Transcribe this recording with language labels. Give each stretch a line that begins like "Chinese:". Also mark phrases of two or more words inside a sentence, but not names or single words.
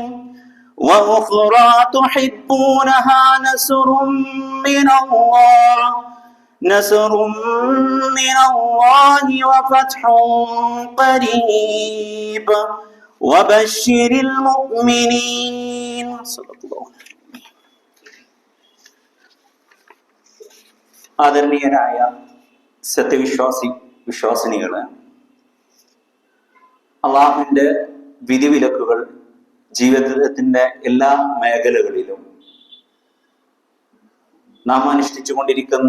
Arabic: وأخرى تحبونها نصر من الله وفتح قريب وبشر المؤمنين.
Malayalam: ആദരണീയരായ വിശ്വാസിനികള്, അള്ളാഹുവിന്റെ വിധിവിലക്കുകൾ ജീവിതത്തിന്റെ എല്ലാ മേഖലകളിലും നാം അനുഷ്ഠിച്ചുകൊണ്ടിരിക്കുന്ന